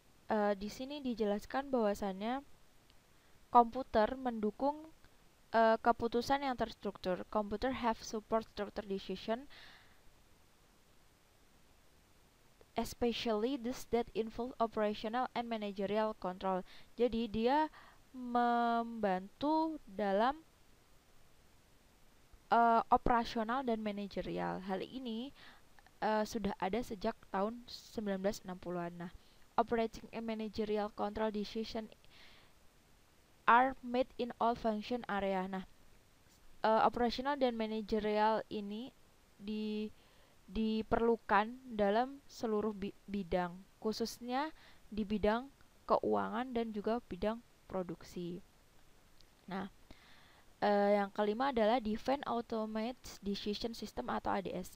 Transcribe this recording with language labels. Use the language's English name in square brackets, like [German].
[Indonesian] Di sini dijelaskan bahwasannya komputer mendukung keputusan yang terstruktur. [English] Computer have support structure decision especially those that involve operational and managerial control. [Indonesian] Jadi dia membantu dalam operasional dan manajerial. Hal ini sudah ada sejak tahun 1960-an. [English] Nah, operating and managerial control decision are made in all function area. [Indonesian] Nah, operasional dan manajerial ini diperlukan dalam seluruh bidang, khususnya di bidang keuangan dan juga bidang produksi. Nah, yang kelima adalah Define Automated Decision System atau ADS.